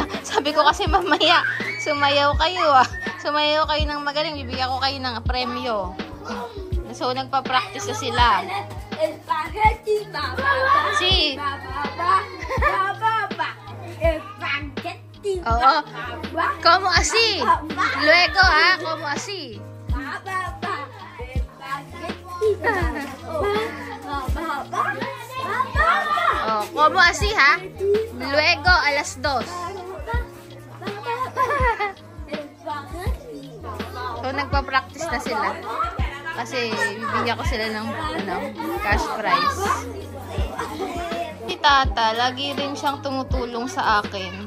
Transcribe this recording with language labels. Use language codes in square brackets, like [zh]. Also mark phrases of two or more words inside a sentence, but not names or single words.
[tl] Sabi ko kasi mamaya, sumayaw kayo Sumayaw kayo ng magaling, bibigyan ko kayo ng premyo. So, nagpa-practice na sila. Spaghetti, Si. Spaghetti. Oo. [es] Como así. Luego, como así. Como así, ha? Luego, [tl] alas 2. So, nagpa-practice na sila. Kasi, bibigyan ko sila ng cash prize. Si Tata, lagi rin siyang tumutulong sa akin.